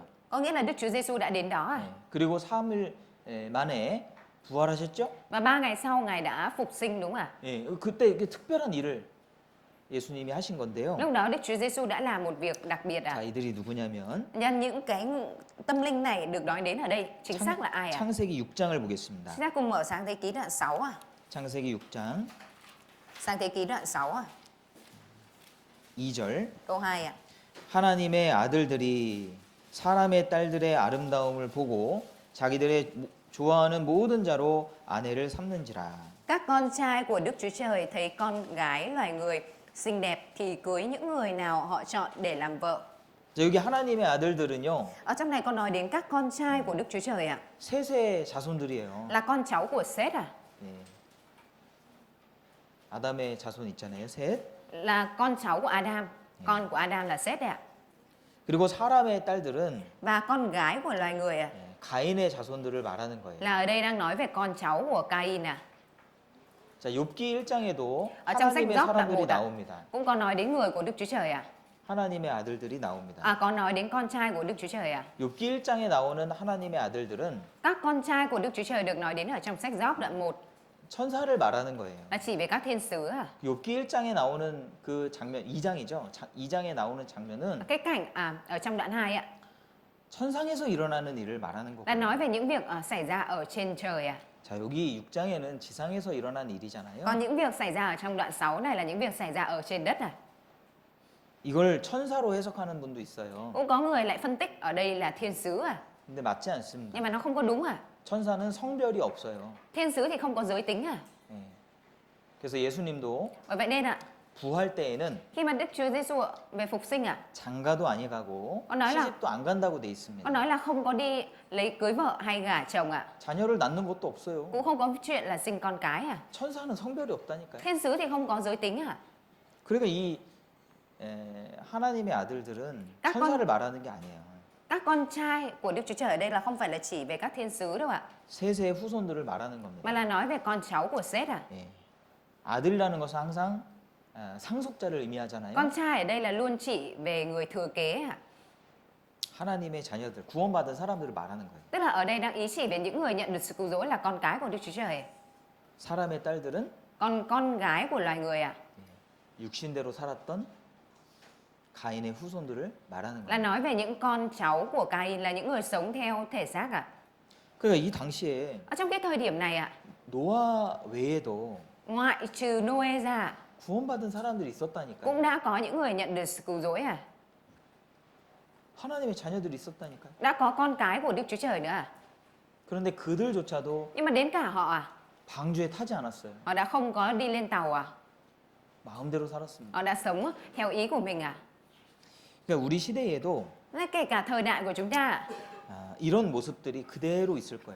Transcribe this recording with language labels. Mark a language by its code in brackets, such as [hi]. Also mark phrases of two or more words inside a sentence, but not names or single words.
[vi] Có nghĩa là Đức Chúa Giêsu đã đến đó à? [ko] 그리고 3일 만에 부활하셨죠? [vi] Và 3 ngày sau Ngài đã phục sinh đúng à? [ko] 예, 그때 이렇게 특별한 일을 예수님이 하신 건데요. [vi] Lúc đó Đức Chúa Giêsu đã làm một việc đặc biệt [ko] 자, [vi] à? [ko] 이들이 누구냐면 [vi] Nhân những cái tâm linh này được nói đến ở đây chính xác là ai à? [ko] 창세기 6장을 보겠습니다. [vi] Chúng ta cùng mở Sáng Thế Ký đoạn 6 à? [ko] 창세기 6장 [vi] Sáng Thế Ký đoạn 6 à? [ko] 2절 [vi] Câu 2 à? [ko] 하나님의 아들들이 사람의 딸들의 아름다움을 보고 자기들의 좋아하는 모든 자로 아내를 삼는지라. [vi] Các con trai của Đức Chúa Trời thấy con gái loài người xinh đẹp thì cưới những người nào họ chọn để làm vợ. [ko] 자, 여기 하나님의 아들들은요. [vi] Ở trong này có nói đến các con trai của Đức Chúa Trời ạ. [ko] 셋의 자손들이에요. [vi] Là con cháu của Sét à? [ko] 예. 아담의 자손 있잖아요. 셋. [vi] Là con cháu của Adam. Con của Adam là Sét ạ. [ko] 그리고 사람의 딸들은 [vi] Và con gái của loài người ạ. [ko] 가인의 자손들을 말하는 거예요. [vi] Là ở đây đang nói về con cháu của Cain à? [ko] 자, 욥기 1장에도 [vi] Ở trong sách [ko] 하나님의 [vi] Gióp đoạn [ko] 사람들이 [vi] 1 ạ. [ko] 나옵니다. [vi] Cũng có nói đến người của Đức Chúa Trời à? [ko] 하나님의 아들들이 나옵니다. [vi] À có nói đến con trai của Đức Chúa Trời à? [ko] 욥기 1장에 나오는 하나님의 아들들은 [vi] Các con trai của Đức Chúa Trời được nói đến ở trong sách Gióp đoạn 1 [ko] 천사를 말하는 거예요. [vi] là chỉ về các thiên sứ à? [ko] 욥기 1장에 나오는 그 장면 2장이죠. 2장에 나오는 장면은 [vi] Cái cảnh ở trong đoạn 2 ạ [ko] 천상에서 일어나는 일을 말하는 [vi] là nói [ko] 거고요. [vi] về những việc xảy ra ở trên trời à? [ko] 자, 여기 6장에는 지상에서 일어난 일이잖아요. [vi] Còn những việc xảy ra ở trong đoạn 6 này là những việc xảy ra ở trên đất à? [ko] 이걸 천사로 해석하는 분도 있어요. [vi] Cũng có người lại phân tích ở đây là thiên sứ à, [ko] 근데 맞지 않습니다. [vi] nhưng mà nó không có đúng à. [ko] 천사는 성별이 없어요. [vi] Thiên sứ thì không có giới tính à. [ko] 예. 그래서 예수님도 [vi] Bởi vậy nên ạ, [ko] 부활 때에는 [vi] khi mà Đức Chúa Giêsu về phục sinh ạ, [ko] 장가도 아니 가고 [vi] nói là- [ko] 시집도 안 간다고 돼 [vi] có [ko] 있습니다. [vi] nói là không có đi lấy cưới vợ hay gả chồng ạ, [ko] 자녀를 낳는 것도 없어요. [vi] cũng không có chuyện là sinh con cái à. [ko] 천사는 성별이 없다니까요. [vi] Thiên sứ thì không có giới tính à. [ko] 그러니까 이 하나님의 아들들은 [vi] các [ko] 천사를 말하는 게 아니에요. [vi] Các con trai của Đức Chúa Trời ở đây là không phải là chỉ về các thiên sứ đâu ạ, [ko] 셋의 후손들을 말하는 [vi] mà [ko] 겁니다. [vi] là nói về con cháu của Sét à. [ko] 예. 아들이라는 것은 항상 상속자를 의미하잖아요. [vi] Con trai ở đây là luôn chỉ về người thừa kế ạ. [ko] 하나님의 자녀들, 구원받은 사람들을 말하는 거예요. [vi] Tức là ở đây đang ý chỉ về những người nhận được sự cứu rỗi là con cái của Đức Chúa Trời. [ko] 사람의 딸들은 [vi] Còn con gái của loài người ạ, [ko] 육신대로 살았던 가인의 후손들을 말하는 [vi] là [ko] 거예요. [vi] nói về những con cháu của Cain, là những người sống theo thể xác ạ. [ko] 그러니까 이 당시에 [vi] Ở trong cái thời điểm này ạ, [ko] 노아 외에도 [vi] ngoại trừ Noe ra [ko] 구원받은 사람들이 있었다니까요. [vi] cũng đã có những người nhận được sự cứu rỗi à. [ko] 하나님의 자녀들이 있었다니까요. [vi] Đã có con cái của Đức Chúa Trời nữa à. [ko] 그런데 그들조차도 [vi] Nhưng mà đến cả họ à, [ko] 방주에 타지 않았어요. [vi] họ đã không có đi lên tàu à. [ko] 마음대로 살았습니다. [vi] Họ đã sống theo ý của mình à. [ko] 그러니까 우리 시대에도 [vi] Thế kể cả thời đại của chúng ta ạ, [ko] 이런 모습들이 그대로 있을 거예요.